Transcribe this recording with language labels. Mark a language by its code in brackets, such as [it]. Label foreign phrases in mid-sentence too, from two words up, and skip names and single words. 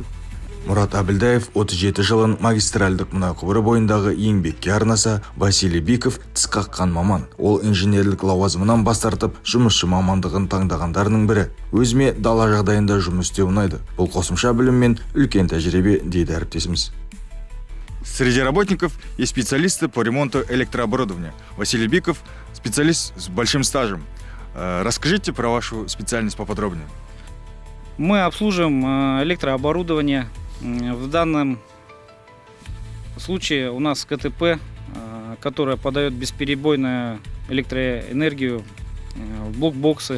[kk] Мұрат Абілдаев 37 жылын магистральдық мұнай құбыры бойындағы еңбекке арнаса, Василий Биков тіс қаққан маман. Ол инженерлік лауазымынан бас тартып, жұмысшы мамандығын таңдағандарының бірі. Өзіме дала жағдайында жұмыс істеу ұнайды. Бұл қосымша білім мен үлкен тәжірибе, дейді әріптесіміз. [ru] Среди работников есть специалисты по ремонту электрооборудования. Василий Биков – специалист с большим стажем. Расскажите про вашу специальность поподробнее. Мы обслуживаем электрооборудование. В данном случае у нас КТП, которое подает бесперебойную электроэнергию в блокбоксы.